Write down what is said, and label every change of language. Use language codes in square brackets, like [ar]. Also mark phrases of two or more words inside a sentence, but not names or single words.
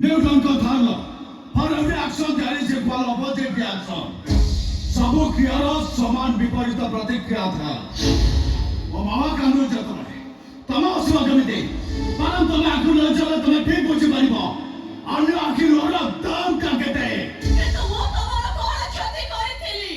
[en] don't confirm. For every action there is equal opposite reaction. [or] ସବୁ କ୍ରିୟାର ସମାନ ବିପରୀତ ପ୍ରତିକ୍ରିୟା ଥାଏ। ମୋ ମାମା କାନ୍ଦୁଛ ତମେ ହସିବ କେମିତି? ବରଂ ତମେ ଆଖି ନ ଚଲେ ତମେ ଠିକ ବୁଝିପାରିବ ଅନ୍ୟ ଆଖି ଲୁହର ଦାମଟା କେତେ। କିନ୍ତୁ ମୁଁ ତମର କଣ କ୍ଷତି କରିଥିଲି?